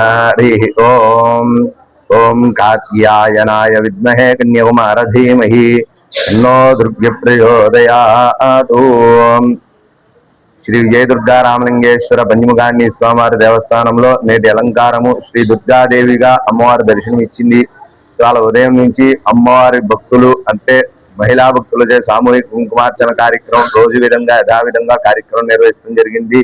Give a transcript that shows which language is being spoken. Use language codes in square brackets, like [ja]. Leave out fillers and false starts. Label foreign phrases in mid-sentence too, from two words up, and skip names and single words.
[sa] हरि ओम ओम कात्यायनाय विद्महे कन्याकुमार धीमहि तन्नो दुर्गे प्रचोदयात्। [te] శ్రీ విజయదుర్గా రామలింగేశ్వర పంచముఖాన్ని స్వామివారి దేవస్థానంలో నేటి అలంకారము శ్రీ దుర్గాదేవిగా అమ్మవారి దర్శనం ఇచ్చింది. ఇవాళ ఉదయం నుంచి అమ్మవారి భక్తులు అంటే మహిళా భక్తులచే సామూహిక కుంకుమార్చన కార్యక్రమం రోజు విధంగా యథావిధంగా కార్యక్రమం నిర్వహించడం జరిగింది.